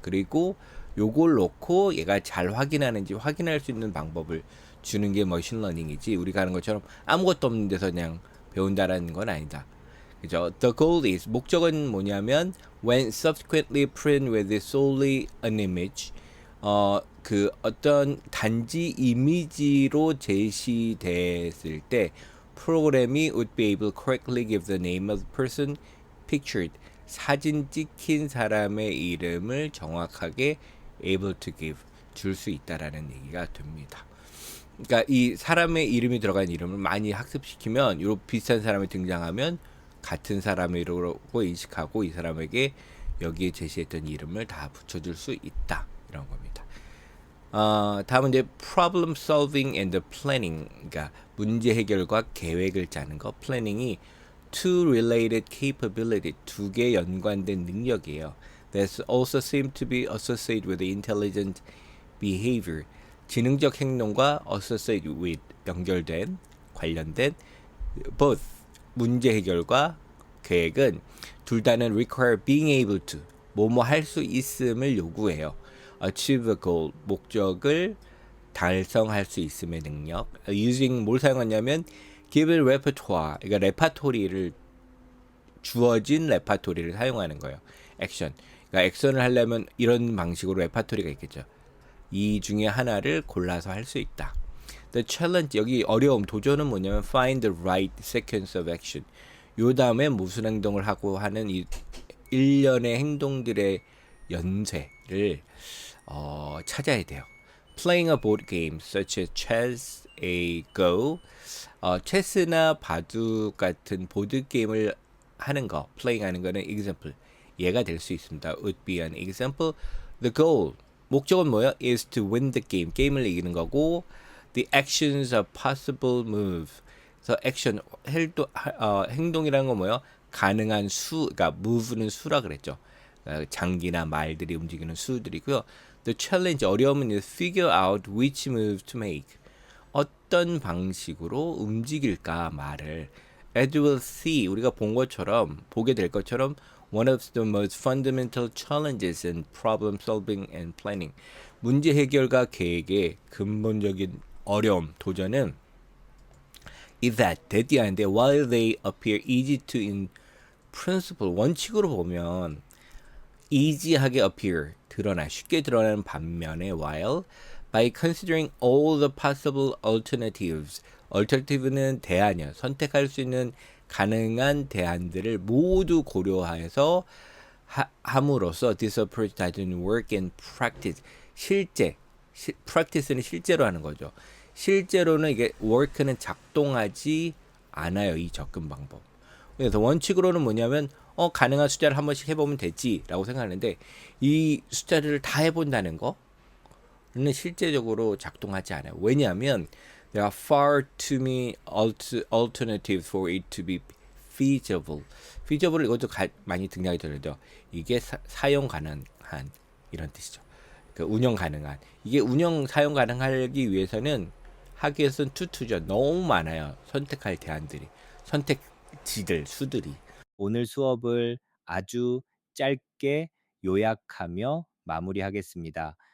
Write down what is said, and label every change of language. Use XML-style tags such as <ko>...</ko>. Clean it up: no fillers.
<ko>그리고 요걸 놓고 얘가 잘 확인하는지 확인할 수 있는 방법을 주는 게 머신러닝이지 우리가 하는 것처럼 아무것도 없는 데서 그냥 배운다라는 건 아니다. 그죠?</ko> <en>The goal is</en> <ko>목적은 뭐냐면</ko> <en>when subsequently print with solely an image</en> <ko>그 어떤 단지 이미지로 제시됐을 때 프로그램이</ko> <en>would be able to correctly give the name of the person pictured</en> <ko>사진 찍힌 사람의 이름을 정확하게</ko> <en>able to give</en> <ko>줄 수 있다라는 얘기가 됩니다. 그러니까 이 사람의 이름이 들어간 이름을 많이 학습시키면 요 비슷한 사람이 등장하면 같은 사람이라고 인식하고 이 사람에게 여기에 제시했던 이름을 다 붙여줄 수 있다 이런 겁니다. 다음은 이제</ko> <en>problem solving and planning</en> <ko>그러니까 문제 해결과 계획을 짜는 거 planning이</ko> <en>two related capability</en> <ko>두 개 연관된 능력이에요.</ko> <en>That also seem to be associated with intelligent behavior</en> <ko>지능적 행동과</ko> <en>associated with</en> <ko>연결된 관련된</ko> <en>both</en> <ko>문제 해결과 계획은 둘 다는</ko> <en>require being able to</en> <ko>뭐뭐 할 수 있음을 요구해요.</ko> <en>achieve a goal</en> <ko>목적을 달성할 수 있음의 능력. using 뭘 사용하냐면</ko> <en>given repertoire</en> <ko>그러니까 레파토리를 주어진 레파토리를 사용하는 거예요. 액션. 그러니까 액션을 하려면 이런 방식으로 레파토리가 있겠죠. 이 중에 하나를 골라서 할 수 있다.</ko> <en>The challenge</en> <ko>여기 어려움 도전은 뭐냐면</ko> <en>find the right sequence of action.</en> <ko>요 다음에 무슨 행동을 하고 하는 이 일련의 행동들의 연쇄를 찾아야 돼요.</ko> <en>Playing a board game such as chess, a go,</en> <ko>체스나 바둑 같은 보드 게임을 하는 거, playing 하는 거는 example, 얘가 될 수 있습니다.</ko> <en>Would be an example. The goal,</en> <ko>목적은 뭐예요?</ko> <en>Is to win the game, 게임을 이기는 거고, the actions of possible move.</en> <ko>그래서 액션, 행동이라는 건 뭐예요? 가능한 수, 그러니까 move는 수라 그랬죠. 장기나 말들이 움직이는 수들이고요.</ko> <en>The challenge,</en> <ko>어려움은</ko> <en>is figure out which move to make.</en> <ko>어떤 방식으로 움직일까 말을.</ko> <en>As we'll see,</en> <ko>우리가 보게 될 것처럼</ko> <en>one of the most fundamental challenges in problem solving and planning.</en> <ko>문제 해결과 계획의 근본적인 어려움, 도전은</ko> <en>is that</en> <ko>대띠하는데</ko> <en>while they appear easy to in principle</en> <ko>원칙으로 보면 easy하게 appear 드러나 쉽게 드러나는 반면에</ko> <en>while by considering all the possible alternatives</en> <ko>alternative는 대안이요 선택할 수 있는 가능한 대안들을 모두 고려해서 함으로써</ko> <en>this approach doesn't work in practice</en> <ko>실제 practice는 실제로 하는 거죠. 실제로는 이게 work는 작동하지 않아요. 이 접근 방법. 그래서 원칙으로는 뭐냐면 가능한 숫자를 한 번씩 해보면 되지라고 생각하는데 이 숫자를 다 해본다는 거는 실제적으로 작동하지 않아요.</ko> <en>왜냐하면 there are far too many alternatives for it to be feasible.</en> <ko>feasible 이것도 많이 등장이 들어요. 이게 사용 가능한 이런 뜻이죠. 그 운영 가능한 이게 운영 사용 가능하기 위해서는 하기 위해서는 투투죠. 너무 많아요. 선택할 대안들이 선택지들 수들이. 오늘 수업을 아주 짧게 요약하며 마무리하겠습니다.</ko>